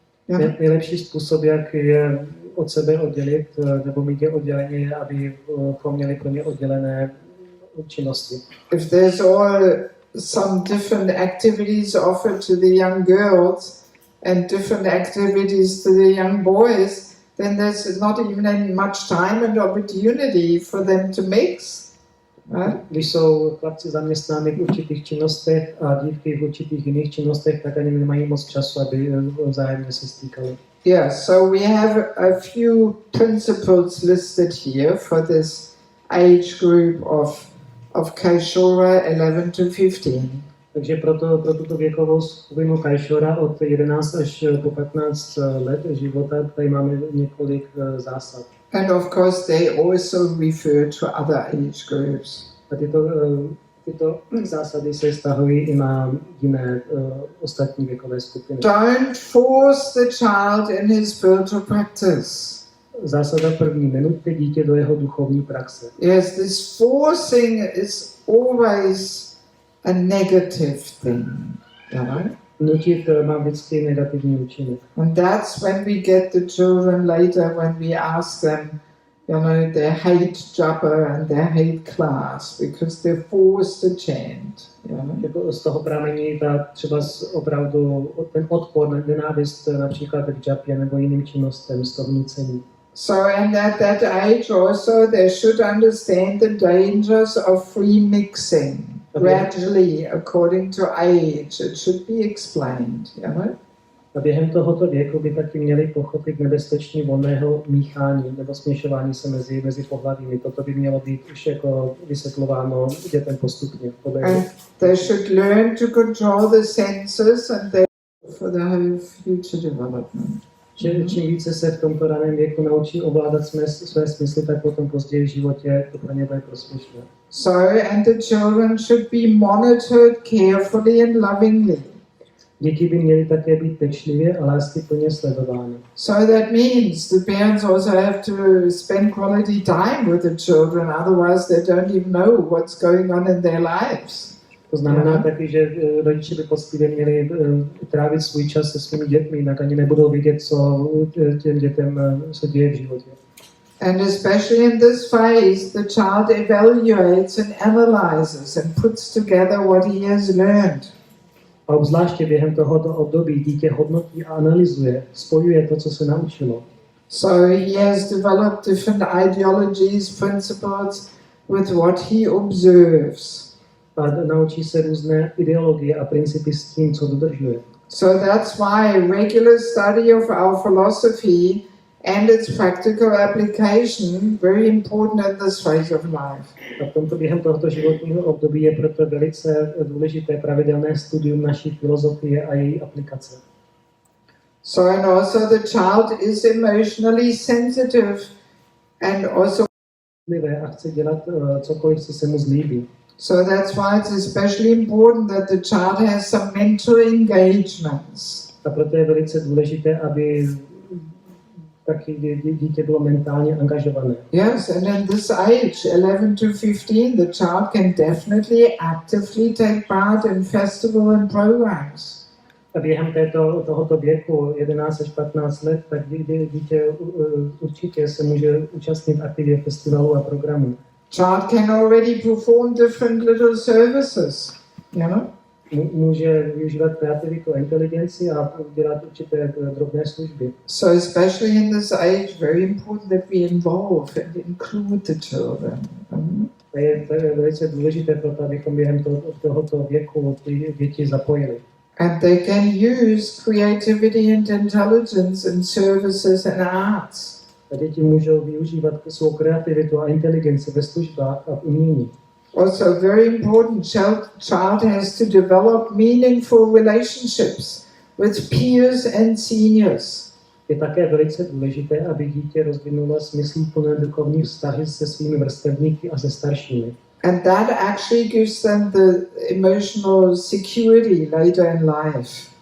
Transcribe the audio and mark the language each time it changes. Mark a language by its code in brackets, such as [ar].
[en] Yeah. [cs] Nejlepší způsob, jak je od sebe oddělit, nebo mít je odděleně, je, aby měli pro ně oddělené činnosti. [en] If there's all some different activities offered to the young girls and different activities to the young boys, then there's not even much time and opportunity for them to mix. Right? [cs] Když jsou chlapci zaměstnáni v určitých činnostech a dívky v určitých jiných činnostech, tak ani nemají moc času, aby vzájemně se stýkali. [en] Yeah, so we have a few principles listed here for this age group of Kaishora 11 to 15. [cs] Takže pro tuto věkovou skupinu Kaishora od 11 až po 15 let života tady máme několik zásad. [en] And of course they also refer to other age groups. [cs] A tyto zásady se vztahují i na jiné ostatní věkové skupiny. [en] Don't force the child in his spiritual practice. [cs] Zásada první, nenuťte dítě do jeho duchovní praxe. [en] Yes, this forcing is always a negative thing, you know? [cs] Nutit má vždycky negativní účinek. [en] And that's when we get the children later, when we ask them, you know, they hate japa and they hate class because they're forced to chant. You know? [cs] Jako z toho pramení třeba opravdu ten odpor, nenávist například k japě nebo jiným činnostem z toho nucení. [en] So, and at that age also they should understand the dangers of free mixing. Gradually, according to age, it should be explained, you know? [cs] A během tohoto věku by taky měli pochopit nebezpečí volného míchání nebo směšování se mezi pohlavími. Toto by mělo být už jako vysvětlováno dětem postupně. [en] And they should learn to control the senses and they for the whole future development. [cs] Čím více se v tomto raném věku naučí ovládat své smysly, tak potom později v životě to pro ně bude prospěšné. [en] So, and the children should be monitored carefully and lovingly. [cs] Děti by měly také být pečlivě a láskyplně sledovány. [en] So that means the parents also have to spend quality time with the children, otherwise they don't even know what's going on in their lives. [cs] To znamená taky, že rodiče by poctivě měli trávit svůj čas se svými dětmi, jinak ani nebudou vidět, co těm dětem se děje v životě. [en] And especially in this phase, the child evaluates and analyzes and puts together what he has learned. [cs] A obzvláště během tohoto období dítě hodnotí a analyzuje, spojuje to, co se naučilo. [en] So he has developed different ideologies, principles with what he observes. [cs] A naučí se různé ideologie a principy s tím, co dodržuje. [en] So that's why regular study of our philosophy and its practical application very important in this phase of life. [cs] A během tohoto životního období je proto velice důležité pravidelné studium naší filozofie a její aplikace. [en] So and also the child is emotionally sensitive and also [cs] A chce dělat cokoliv, co se mu zlíbí. [en] so that's why it's especially important that the child has some mental engagements. [cs] A proto je velice důležité, aby taky dítě bylo mentálně angažované. [en] Yes, and in this age, 11 to 15, the child can definitely actively take part in festival and programs. [cs] A během tohoto věku, 11 až 15 let, tak dítě určitě se může účastnit aktivně festivalů a programů. [en] Child can already perform different little services, you know? [cs] může využívat kreativitu a inteligenci a dělat určité drobné služby. [en] So especially in this age, very important that we involve and include the children. [cs] A je velice důležité proto, abychom během tohoto věku ty děti zapojili. [en] And they can use creativity and intelligence in services and arts. [cs] A děti můžou využívat svou kreativitu a inteligenci ve službách a v umění. [en] Also very important, child has to develop meaningful relationships with peers and seniors. [cs] Je také velice důležité, aby dítě rozvinulo smysluplné duchovní vztahy se svými vrstevníky a se staršími. [en] And that actually gives them the emotional security later in life.